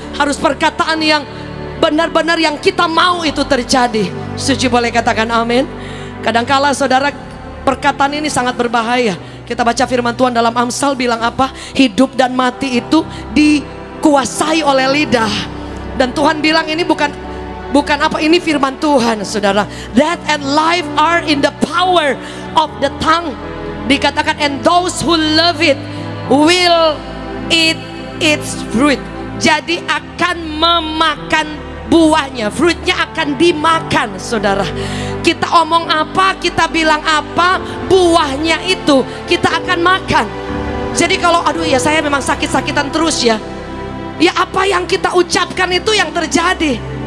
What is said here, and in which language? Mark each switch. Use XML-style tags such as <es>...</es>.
<id>Harus perkataan yang benar-benar yang kita mau itu terjadi. Setuju boleh katakan amin. Kadangkala saudara, Perkataan ini sangat berbahaya. Kita baca firman Tuhan dalam Amsal bilang apa? Hidup dan mati itu dikuasai oleh lidah. Dan Tuhan bilang ini bukan apa, ini firman Tuhan, saudara.</id> <en>Death and life are in the power of the tongue.</en> <id>Dikatakan,</id> <en>and those who love it will eat its fruit.</en> <id>Jadi akan memakan buahnya, fruitnya akan dimakan, saudara. Kita omong apa, kita bilang apa, buahnya itu kita akan makan. Jadi kalau aduh ya saya memang sakit-sakitan terus ya, ya apa yang kita ucapkan itu yang terjadi.</id>